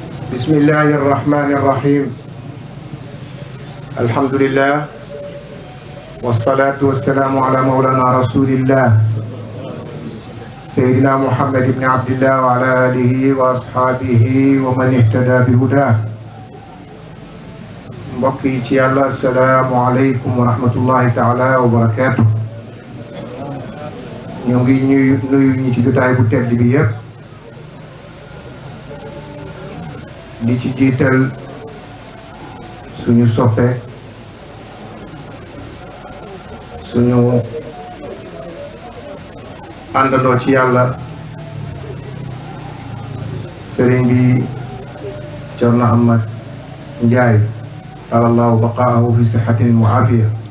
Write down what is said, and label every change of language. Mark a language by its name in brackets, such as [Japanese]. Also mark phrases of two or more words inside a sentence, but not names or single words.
[Arabic] بسم الله الرحمن الرحيم الحمد لله والصلاة والسلام على مولانا رسول الله سيدنا محمد بن عبد الله وعلى آله وأصحابه ومن اهتدى بهداه [Wolof] mbokki ci yàlla [Arabic] السلام عليكم ورحمة الله تعالى وبركاته. [Wolof] ñu ngi nuyu ñi ci jotaay bu tedd bi yëpp di ci jiital suñu soppe suñu àndandoo ci yàlla sëriñ bi Cerno Ahmad Njaay [Arabic] الله أبقاه في صحة وعافية.